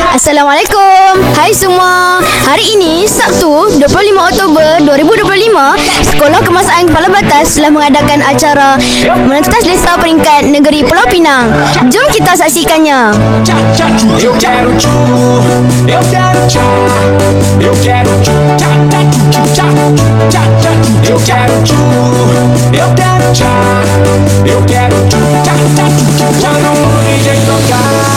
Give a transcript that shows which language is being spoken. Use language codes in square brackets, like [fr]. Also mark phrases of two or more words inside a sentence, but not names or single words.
[ms] Assalamualaikum. Hai semua. Hari ini Sabtu 25 Oktober 2025, Sekolah Kemasaan Kepala Batas telah mengadakan acara Menentas Desa Peringkat Negeri Pulau Pinang. Jom kita saksikannya. [pt] Eu quero tchu, eu quero tchá, eu quero tchu, tchá, tchá, tchu, tchá, tchá, tchá, eu quero tchu, eu quero tchá, eu quero tchu, tchá, tchá, tchu, tchá, não vou DJ tocar.